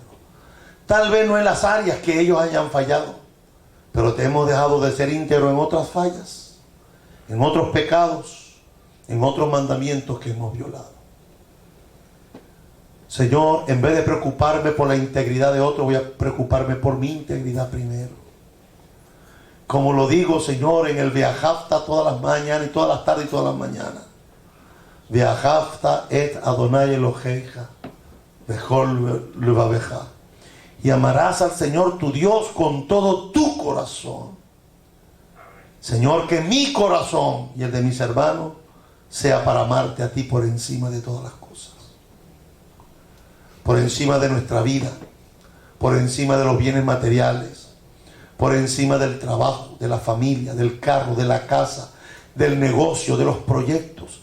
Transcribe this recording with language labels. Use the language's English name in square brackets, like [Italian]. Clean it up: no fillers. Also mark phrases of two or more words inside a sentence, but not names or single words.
[Spanish] Tal vez no en las áreas que ellos hayan fallado, pero te hemos dejado de ser íntegros en otras fallas, en otros pecados, en otros mandamientos que hemos violado. Señor, en vez de preocuparme por la integridad de otro, voy a preocuparme por mi integridad primero. Como lo digo, Señor, en el Ve'ahavta todas las mañanas y todas las tardes y todas las mañanas. [Hebrew] ואהבת את אדוני אלוהיך בכל לבבך. [Spanish] Y amarás al Señor tu Dios con todo tu corazón. Señor, que mi corazón y el de mis hermanos sea para amarte a ti por encima de todas las cosas. Por encima de nuestra vida, por encima de los bienes materiales, por encima del trabajo, de la familia, del carro, de la casa, del negocio, de los proyectos.